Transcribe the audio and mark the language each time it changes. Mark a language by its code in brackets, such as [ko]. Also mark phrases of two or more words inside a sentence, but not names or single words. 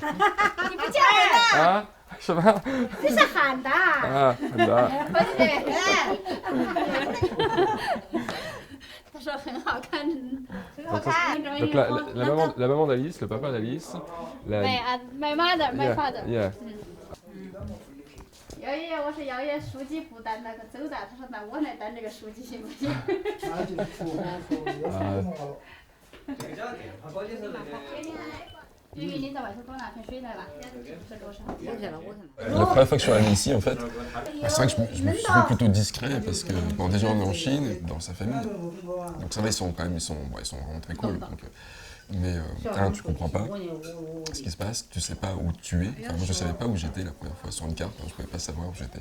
[zh] 你不叫人呢？啊？什么？这是喊的。啊，喊的。他说很好看，很好 [fr] Donc, [zh] 看。 [fr] donc la maman d'Alice, le papa d'Alice. [en] My mother, my father. Yeah. [zh] 姚爷爷，我是姚爷书记不担那个走的，他说那我来担这个书记行不行？因为你在外头多拿瓶水来吧，这桌上。 [fr] La première fois que je suis arrivé ici, en fait, c'est vrai que je me suis fait plutôt discret parce que bon, déjà on est en Chine, dans sa famille, donc ça va, ils sont vraiment très cool. Donc, mais tu comprends pas ce qui se passe, tu sais pas où tu es. Enfin, moi je savais pas où j'étais la première fois sur une carte, je pouvais pas savoir où j'étais.